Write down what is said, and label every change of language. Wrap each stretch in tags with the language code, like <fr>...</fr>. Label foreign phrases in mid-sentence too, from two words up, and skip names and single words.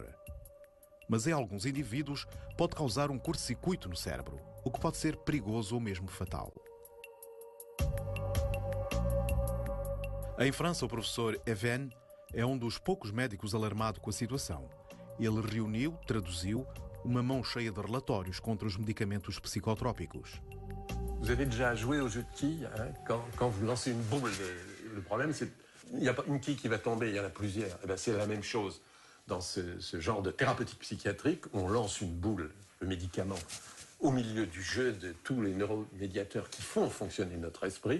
<pt>Mas em alguns indivíduos pode causar um curto-circuito no cérebro, o que pode ser perigoso ou mesmo fatal. Em França, o professor Even é um dos poucos médicos alarmado com a situação. Ele reuniu, traduziu, uma mão cheia de relatórios contra os medicamentos psicotrópicos.</pt> <fr>Vous avez déjà joué au jeu de quilles, hein, quand vous lancez une boule. Le problème, c'est qu'il n'y a pas une quille qui va tomber, il y en a plusieurs. Eh bien, c'est la même chose. Dans ce genre de thérapeutique psychiatrique, on lance une boule, le médicament, au milieu du jeu de tous les neuromédiateurs qui font fonctionner notre esprit.</fr>